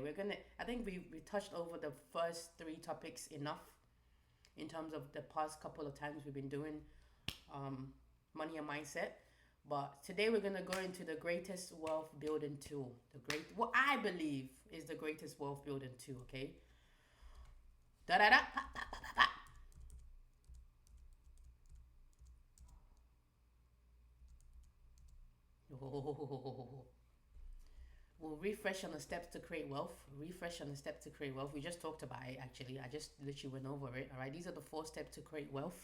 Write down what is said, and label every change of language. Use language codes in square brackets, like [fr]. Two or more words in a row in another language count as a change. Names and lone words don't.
[en] I think we touched over the first three topics enough in terms of the past couple of times we've been doing money and mindset. But today we're gonna go into the greatest wealth building tool. What I believe is the greatest wealth building tool. Okay. Da da da. Pa, pa, pa, pa, pa. Oh. We'll refresh on the steps to create wealth. Refresh on the steps to create wealth. We just talked about it actually. I just literally went over it. All right. These are the 4 steps to create wealth.